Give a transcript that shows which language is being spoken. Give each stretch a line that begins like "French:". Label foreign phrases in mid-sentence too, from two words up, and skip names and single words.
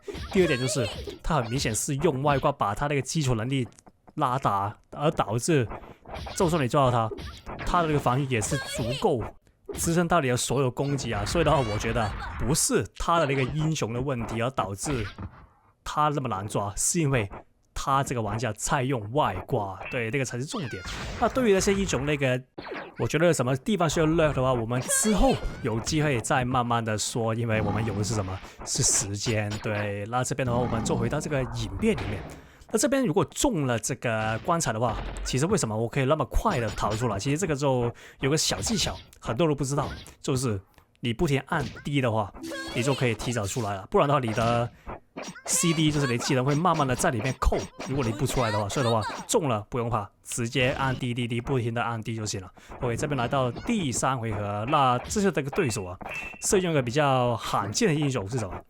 Chinese: 第二點就是他很明顯是用外掛把他那個基礎能力拉大，而導致就算你抓到他的那個防禦也是足夠支撐到你的所有攻擊所以的話，我覺得不是他的那個英雄的問題而導致他那麼難抓，是因為他這個玩家在用外掛。對，那個才是重點。那對於那些英雄那個，我覺得什麼地方需要 nerf 的話，我們之後有機會再慢慢的說，因為我們有的是什麼？是時間。對，那這邊的話，我們就回到這個影片裡面。那這邊如果中了這個棺材的話，其實為什麼我可以那麼快的逃出來？其實這個就有個小技巧，很多人都不知道，就是你不停按 D 的話，你就可以提早出來了。不然的話，你的 CD 就是你技能會慢慢的在裡面扣，如果你不出來的話，所以的話中了不用怕，直接按 D，不停的按 D 就行了。OK， 這邊來到第3回合，那這是這個對手是用一個比較罕見的英雄是什麼？